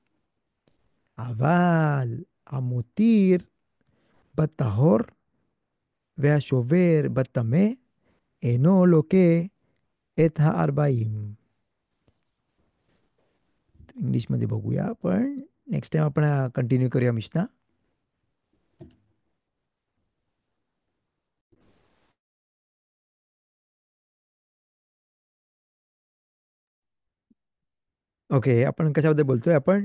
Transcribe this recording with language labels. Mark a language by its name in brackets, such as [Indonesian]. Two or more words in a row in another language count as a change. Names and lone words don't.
[Hebrew] אבל המותיר בטהור והשובר בטמא אינו לוקה את ה40. [Marathi] इंग्लिशमध्ये बघूया आपण. नेक्स्ट टाइम आपण कंटिन्यू करूया मिशना. ओके, आपण कशाबद्दल बोलतोय आपण.